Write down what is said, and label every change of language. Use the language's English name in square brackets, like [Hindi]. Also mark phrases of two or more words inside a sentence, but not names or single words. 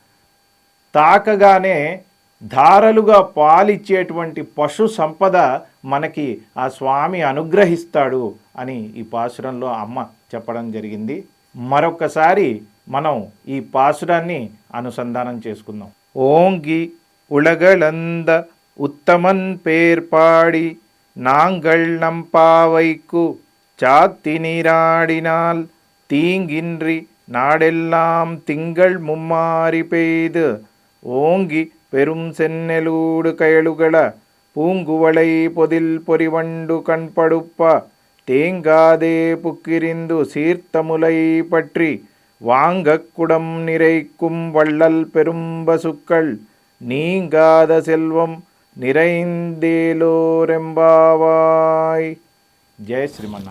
[Telugu] తాకగానే ధారలుగా పాలిచ్చేటువంటి పశు సంపద మనకి ఆ స్వామి అనుగ్రహిస్తాడు అని ఈ పాసురంలో అమ్మ చెప్పడం జరిగింది. మరొకసారి మనం ఈ పాసురాన్ని అనుసంధానం చేసుకుందాం. [Tamil] ஓங்கி உலகளந்த உத்தமன் பேர்பாடி நாங்கள் நம்பாவைக்கு చాத்தி நீராடினால் தீங்கின்றி நாடெல்லாம் திங்கள் மும்மாறி பெய்து ஓங்கி பெரும் சென்னெலூடு கயலுகள பூங்குவளை பொதில் பொறிவண்டு கண்படுப்ப தேங்காதே புக்கிரிந்து சீர்த்தமுலை பற்றி வாங்கக்குடம் நிறைக்கும் வள்ளல் பெரும்பசுக்கள் நீங்காத செல்వం நிறைந்தேலோர் எம்பாவாய். [Telugu] జయ శ్రీమన్నారాయణ.